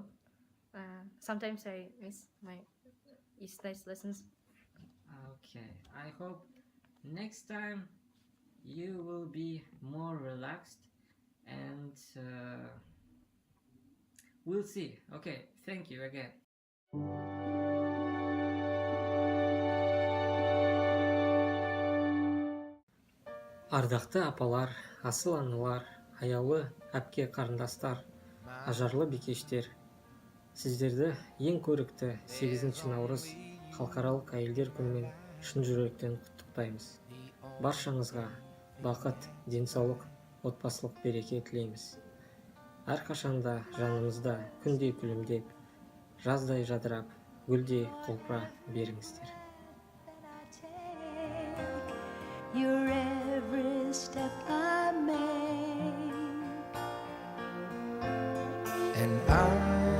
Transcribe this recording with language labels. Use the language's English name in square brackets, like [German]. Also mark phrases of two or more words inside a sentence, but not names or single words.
[English] Sometimes I miss my Isentai's lessons. Okay, I hope next time you will be more relaxed and we'll see. Okay, thank you again. [Kazakh] Ардақты апалар, асыл аналар, аяулы әпке қарындастар, ажарлы бикештер, сіздерді ең көрікті 8 наурыз халықаралық әйелдер күнімен шын жүректен құттықтаймыз. Баршаңызға бақыт, денсаулық, отбасылық береке тілейміз. Әрқашанда жанымызда күндей күлімдеп, жаздай жадырап, гүлдей құлпыра беріңіздер. [English] Your every step I make, and I